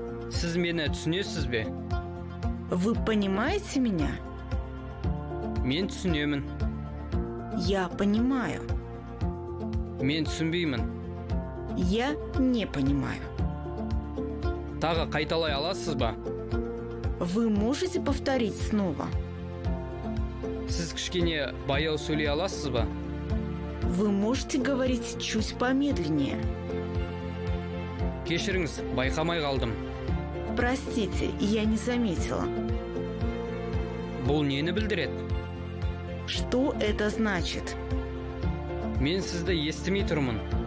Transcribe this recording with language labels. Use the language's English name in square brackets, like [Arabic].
[Kazakh] Сіз мені түсінесіз бе? [Russian] Вы понимаете меня? [Kazakh] Мен түсінемін. [Russian] Я понимаю. [Kazakh] Мен түсінбеймін. [Russian] Я не понимаю. [Kazakh] Тағы қайталай аласыз ба? [Russian] Вы можете повторить снова? [Kazakh] Сіз кішкене баяу сөйлей аласыз ба? [Russian] Вы можете говорить чуть помедленнее? [Kazakh] Кешіріңіз, байқамай қалдым. [Russian] Простите, я не заметила. [Kazakh] Бұл нені білдіреді? [Russian] Что это значит? [Kazakh] Мен сізді естімей тұрмын.